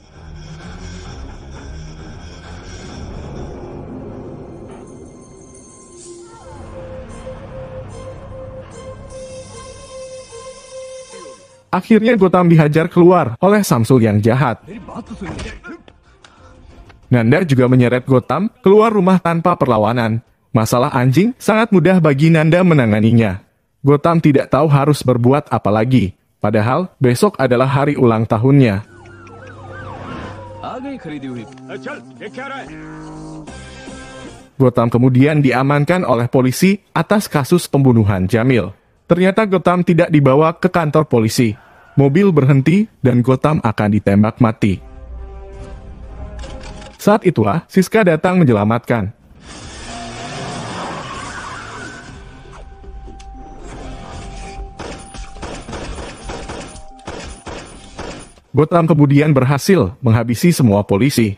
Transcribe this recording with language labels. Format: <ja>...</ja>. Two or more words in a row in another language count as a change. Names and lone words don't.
<id>Akhirnya Gotham dihajar keluar oleh Samsul yang jahat. Nanda juga menyeret Gotham keluar rumah tanpa perlawanan. Masalah anjing sangat mudah bagi Nanda menanganinya. Gotham tidak tahu harus berbuat apa lagi. Padahal besok adalah hari ulang tahunnya.</id> <hi>आ गई खरीदी हुई। चल ये क्या रहा है?</hi> <id>Gotham kemudian diamankan oleh polisi atas kasus pembunuhan Jamil. Ternyata Gotham tidak dibawa ke kantor polisi. Mobil berhenti dan Gotham akan ditembak mati. Saat itulah Siska datang menyelamatkan. Gotham kemudian berhasil menghabisi semua polisi.</id>